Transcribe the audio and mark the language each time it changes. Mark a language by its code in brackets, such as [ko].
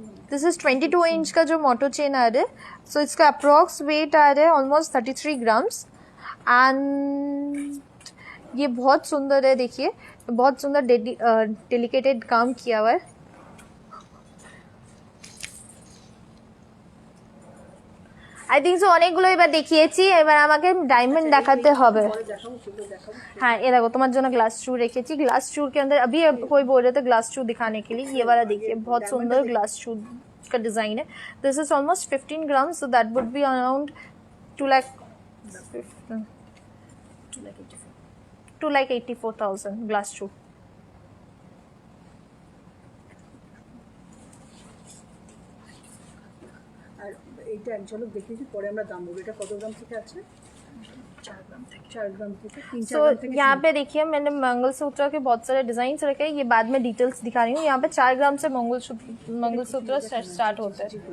[hi] This is 22 inch का जो मोटो chain आ रहा है। सो इसका अप्रोक्स वेट आ रहा है ऑलमोस्ट 33 ग्राम्स, एंड ये बहुत सुंदर है। देखिए बहुत सुंदर डेलिकेटेड काम किया हुआ है। [en] I think so [bn] অনেকগুলো এবার দেখিয়েছি, এবার আমাকে डायमंड দেখাতে হবে। [hi] हाँ, ये देखो तुम्हारे जो ग्लास चू रेखेছি। ग्लास चू के अंदर अभी कोई बोल रहे थे ग्लास चू दिखाने के लिए, ये वाला देखिए बहुत सुंदर ग्लास चू का डिजाइन है। [en] This is almost 15 gram, so that would be around 2,84,000 glass चू। [bn] আর এইটা এক ঝলক দেখিয়েছি, পরে আমরা দাম বলবো। এটা কত গ্রাম থেকে আছে? 4 গ্রাম থেকে 3-4 सो ग्राम থেকে। [hi] यहाँ पे देखिए मैंने मंगलसूत्र के बहुत सारे डिजाइन रखे हैं, ये बाद में डिटेल्स दिखा रही हूँ। यहाँ पे 4 ग्राम से मंगलसूत्र स्टार्ट होते हैं।